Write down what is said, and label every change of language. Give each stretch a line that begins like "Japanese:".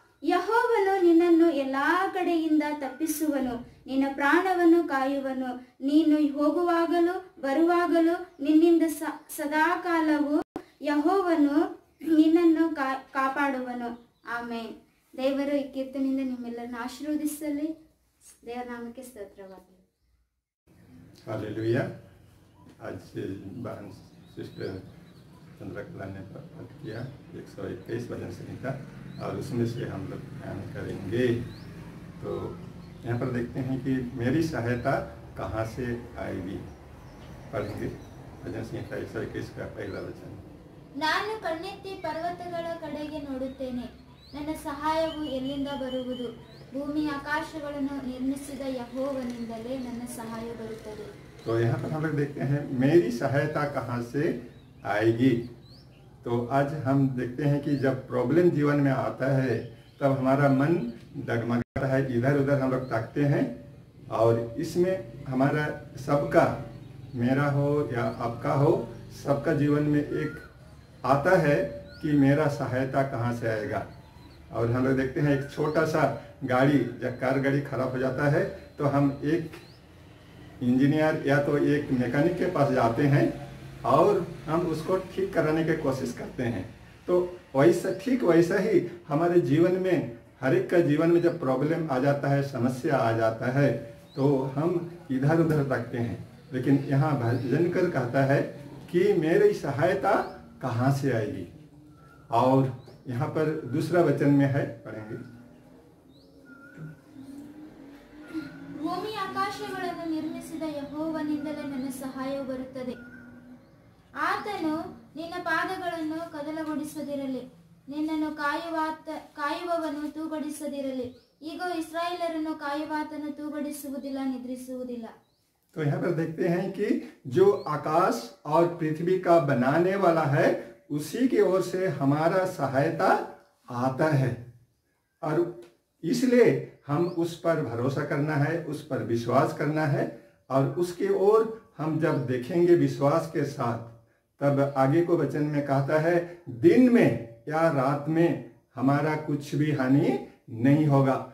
Kannada: ಯೆಹೋವನು ನಿನ್ನನ್ನು ಎಲ್ಲಾ ಕಡೆಯಿಂದ ತಪ್ಪಿಸುವನು, ನಿನ್ನ ಪ್ರಾಣವನ್ನು ಕಾಯುವನು. ನೀನು ಹೋಗುವಾಗಲೂ ಬರುವಾಗಲೂ ನಿನ್ನಿಂದ ಸದಾಕಾಲವು ಯೆಹೋವನು ನಿನ್ನನ್ನು ಕಾಪಾಡುವನು. ಆಮೇನ್. ದೇವರು ಈ ಕೀರ್ತನೆಯಿಂದ ನಿಮ್ಮೆಲ್ಲರನ್ನು ಆಶೀರ್ವದಿಸಲಿ. ದೇವರ ನಾಮಕ್ಕೆ ಸ್ತೋತ್ರವಾಗಲಿ.
Hindi: हालेलुया। आज से बहन सिस्टर चंद्रकला ने पाठ किया 121 भजन संहिता, और उसमें से हम लोग ध्यान करेंगे। तो यहाँ पर देखते हैं कि मेरी सहायता कहाँ से आएगी। पढ़ेंगे भजन संहिता 121 का पहला वचन।
Kannada: ನಾನು ಕಣ್ಣೆತ್ತಿ ಪರ್ವತಗಳ ಕಡೆಗೆ ನೋಡುತ್ತೇನೆ, ನನ್ನ ಸಹಾಯವು ಎಲ್ಲಿಂದ ಬರುವುದು? ಭೂಮಿ ಆಕಾಶಗಳನ್ನು ನಿರ್ಮಿಸಿದ ಯೆಹೋವನಿಂದಲೇ ನನ್ನ ಸಹಾಯ ಬರುತ್ತದೆ.
Hindi: तो यहाँ पर हम लोग देखते हैं मेरी सहायता कहाँ से आएगी। तो आज हम देखते हैं कि जब प्रॉब्लम जीवन में आता है तब हमारा मन डगमगाता है, इधर उधर हम लोग ताकते हैं, और इसमें हमारा सबका, मेरा हो या आपका हो, सबका जीवन में एक आता है कि मेरा सहायता कहाँ से आएगा। और हम लोग देखते हैं एक छोटा सा गाड़ी, जब कार गाड़ी खराब हो जाता है तो हम एक इंजीनियर या तो एक मैकेनिक के पास जाते हैं और हम उसको ठीक कराने की कोशिश करते हैं। तो वैसा, ठीक वैसा ही हमारे जीवन में, हर एक का जीवन में जब प्रॉब्लम आ जाता है, समस्या आ जाता है, तो हम इधर उधर रखते हैं। लेकिन यहाँ भजनकर कहता है कि मेरी सहायता कहाँ से आएगी। और यहाँ पर दूसरा वचन में है, पढ़ेंगे।
Kannada: ಭೂಮಿ ಆಕಾಶಗಳನ್ನು ನಿರ್ಮಿಸಿದ ಯೆಹೋವನಿಂದಲೇ ನನ್ನ ಸಹಾಯವು ಬರುತ್ತದೆ. ಆತನು ನಿನ್ನ ಪಾದಗಳನ್ನು ಕದಲಗೊಳಿಸದಿರಲಿ, ನಿನ್ನನ್ನು ಕಾಯುವವನು ತೂಗಡಿಸದಿರಲಿ. ಈಗೋ ಇಸ್ರಾಯೇಲರನ್ನು ಕಾಯುವಾತನು ತೂಗಡಿಸುವುದಿಲ್ಲ, ನಿದ್ರಿಸುವುದಿಲ್ಲ.
Hindi: तो यहाँ पर देखते हैं कि जो आकाश और पृथ्वी का बनाने वाला है, उसी की ओर से हमारा सहायता आता है, और इसलिए हम उस पर भरोसा करना है, उस पर विश्वास करना है। और उसकी ओर हम जब देखेंगे विश्वास के साथ, तब आगे को वचन में कहता है दिन में या रात में हमारा कुछ भी हानि नहीं होगा।